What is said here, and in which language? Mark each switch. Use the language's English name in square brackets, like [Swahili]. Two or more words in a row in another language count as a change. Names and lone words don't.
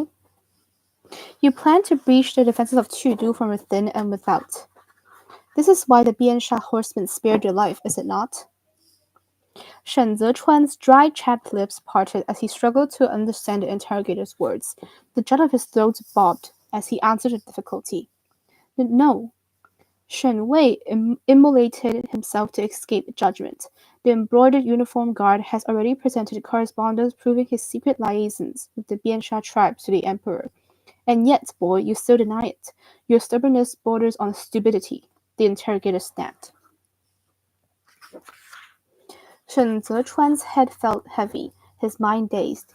[English] You plan to breach the defenses of Qudu from within and without. This is why the Biansha horsemen spared your life, is it not? Shen Zechuan's dry, chapped lips parted as he struggled to understand the interrogator's words. The jet of his throat bobbed as he answered with difficulty. No. Shen Wei immolated himself to escape judgment. The embroidered uniformed guard has already presented correspondence proving his secret liaisons with the Biansha tribe to the emperor. And yet, boy, you still deny it. Your stubbornness borders on stupidity, the interrogator snapped. Shen Zechuan's head felt heavy, his mind dazed.